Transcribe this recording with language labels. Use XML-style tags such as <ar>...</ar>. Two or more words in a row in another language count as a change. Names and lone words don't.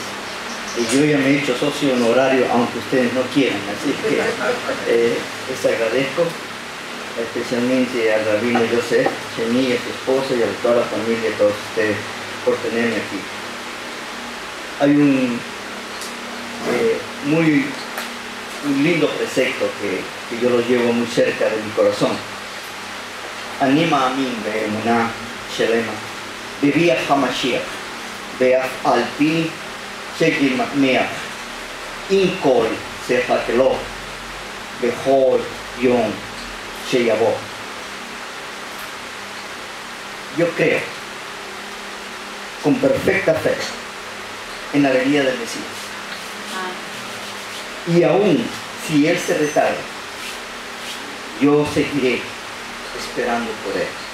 <es>Y yo ya me he hecho socio honorario, aunque ustedes no quieran, así que les agradezco, especialmente al rabino Joseph Chení, a su esposa y a toda la familia de todos ustedes por tenerme aquí. Hay un lindo precepto que yo lo llevo muy cerca de mi corazón. Anima a mí,</es> <he>באמונה שלמה בביאת המשיח ואף על פי שיתמהמה עם כל זה אחכה לו בכל יום שיבוא.</he> <es>Yo creo, con perfecta fe, en la venida del Mesías. Y aún si Él se retarda, yo seguiré esperando por Él.</es>